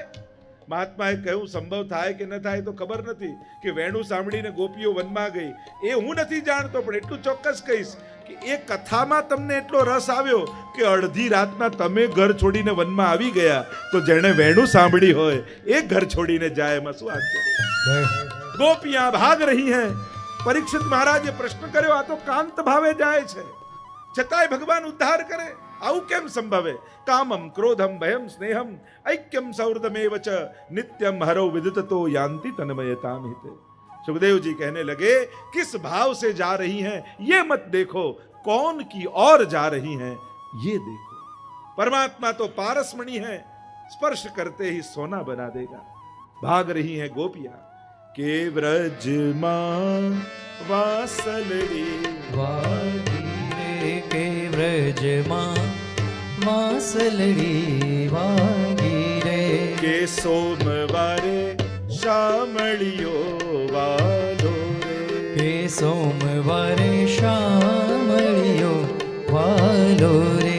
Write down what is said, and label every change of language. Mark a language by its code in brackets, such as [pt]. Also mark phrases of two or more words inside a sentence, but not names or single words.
[gu] મહાત્માએ કહ્યું, સંભવ થાય કે ન થાય તો ખબર નથી, કે વેણું સાંભળીને ગોપીઓ વનમાં ગઈ એ હું નથી જાણતો, પણ એટલું ચોક્કસ કહીશ કે એ કથામાં તમને એટલો રસ આવ્યો કે અડધી રાતના તમે ઘર છોડીને વનમાં આવી ગયા, તો જેણે વેણું સાંભળી હોય એ ઘર છોડીને જાય, એમાં શું આશ્ચર્ય? [hi] गोपियां भाग रही हैं. [gu] પરીક્ષિત મહારાજે પ્રશ્ન કર્યો, આ તો કાંત ભાવે જાય છે, છતાંય ભગવાન ઉદ્ધાર કરે, આવું કેમ સંભવે? [sa] कामं क्रोधं भयं स्नेहम् ऐक्यम सौहृदमेव च नित्यम हरो विदिततो यान्ति तन्मयताम हिते. [hi] सुखदेव जी कहने लगे, किस भाव से जा रही हैं ये मत देखो, कौन की ओर जा रही हैं ये देखो. परमात्मा तो पारसमणि है, स्पर्श करते ही सोना बना देगा. भाग रही हैं गोपियां [gu] કે વ્રજમાં વાસલડી વાગી રે, કે વ્રજમાં વાસલડી વાગી રે, કે સોમવારે શામળિયો વાલો રે, કે સોમવારે શામળિયો વાલો રે,